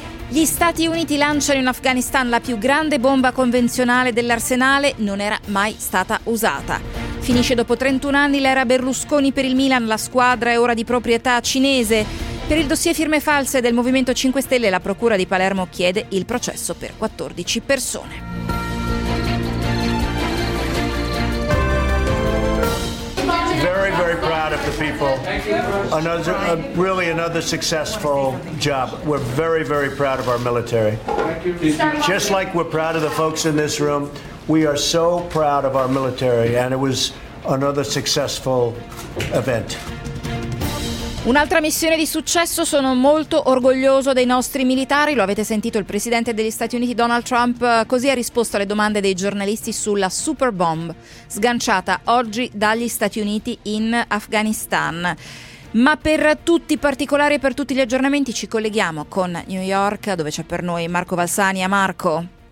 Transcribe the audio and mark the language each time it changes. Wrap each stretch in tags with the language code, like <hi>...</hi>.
<it>Gli Stati Uniti lanciano in Afghanistan la più grande bomba convenzionale dell'arsenale, non era mai stata usata. Finisce dopo 31 anni l'era Berlusconi per il Milan, la squadra è ora di proprietà cinese. Per il dossier firme false del Movimento 5 Stelle, la Procura di Palermo chiede il processo per 14 persone.</it> <en>Very, very proud of the people. Another, really another successful job. We're very, very proud of our military. Just like we're proud of the folks in this room, we are so proud of our military, and it was another successful event.</en> <it>Un'altra missione di successo, sono molto orgoglioso dei nostri militari, lo avete sentito, il presidente degli Stati Uniti Donald Trump così ha risposto alle domande dei giornalisti sulla superbomb sganciata oggi dagli Stati Uniti in Afghanistan. Ma per tutti i particolari e per tutti gli aggiornamenti ci colleghiamo con New York, dove c'è per noi Marco Valsani. A Marco.</it>